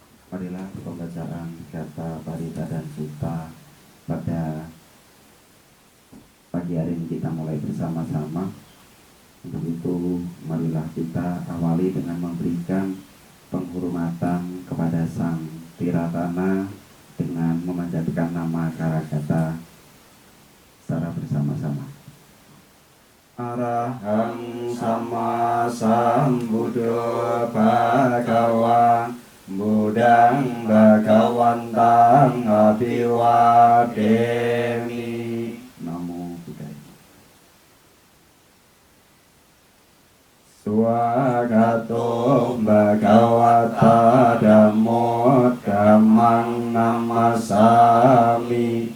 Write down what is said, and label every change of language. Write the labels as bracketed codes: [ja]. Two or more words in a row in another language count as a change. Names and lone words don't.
[id] Marilah pembacaan kata parita dan sutta pada pagi hari ini kita mulai bersama-sama. Untuk itu marilah kita awali dengan memberikan penghormatan kepada Sang Tiratana dengan memanjatkan nama Karagata secara bersama-sama. [pi] Arahang sama sambuddho bhagawa Budang Bhagawantang Abhiwademi. Namo Buddhaya. Swagato Bhagavata Dhammo Dhammang Namasami.